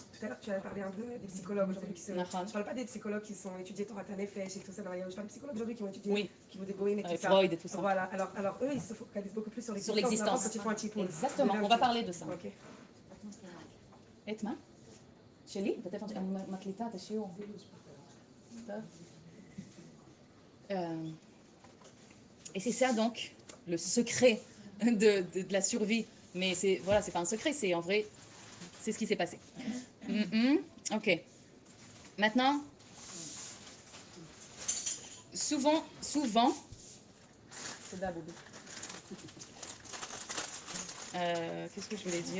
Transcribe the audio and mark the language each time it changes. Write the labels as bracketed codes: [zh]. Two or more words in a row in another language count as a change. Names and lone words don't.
[fr] Tout à l'heure, tu avais parlé un peu des psychologues aujourd'hui qui se. Je ne parle pas des psychologues qui sont étudiés Torah Tanefesh et tout ça. Je parle des psychologues aujourd'hui qui ont étudié, Oui. qui vont des goïms et tout ça. Freud et tout ça. Voilà. Alors eux, ils se focalisent beaucoup plus sur l'existence. Sur l'existence. Quand ils font un petit pôle. Exactement. On va parler de ça. Ok. [he] Etma, Shelly, peut-être מקליטה את השיעור. [fr] Et c'est ça donc le secret de la survie. Mais c'est pas un secret, c'est en vrai, c'est ce qui s'est passé. Ok. Maintenant, souvent, qu'est-ce que je voulais dire?